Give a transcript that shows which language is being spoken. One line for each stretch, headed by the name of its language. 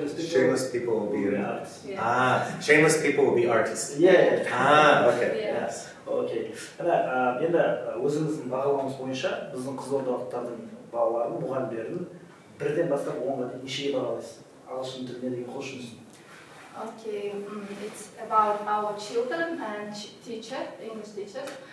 English: Shameless people will be artists. Shameless people will be artists. Yeah. Okay. Yes.
Kazakh: Окей. Енді өзіңіздің бағалауыңыз бойынша біздің қызылордалықтардың балаларын, мұғалімдерін бірден бастап 10-ға дейін нешеге бағалайсыз? Ағылшын тіліне деген құлшынысын.
English: Okay, it's about our children and English teachers.